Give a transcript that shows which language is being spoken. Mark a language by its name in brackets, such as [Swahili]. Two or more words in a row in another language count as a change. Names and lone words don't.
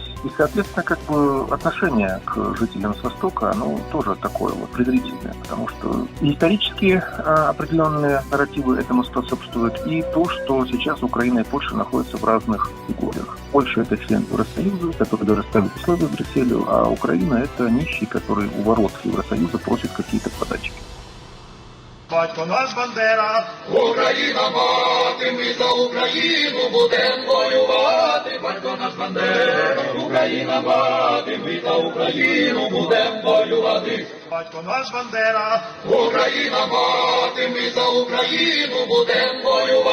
[Russian] И, соответственно, отношение к жителям с Востока, оно тоже такое вот предварительное, потому что исторические определенные нарративы этому способствуют, и то, что сейчас Украина и Польша находятся в разных категориях. Польша – это член Евросоюза, который даже ставит условия Брюсселю, а Украина – это нищий, который у ворот Евросоюза просит какие-то подачки. [Ukrainian] Батько наш Бандера, Україна мати, ми за Україну будем воювати. Батько наш Бандера, Україна мати, ми за Україну будем воювати. Батько наш Бандера, Україна мати, ми за Україну будем воювати.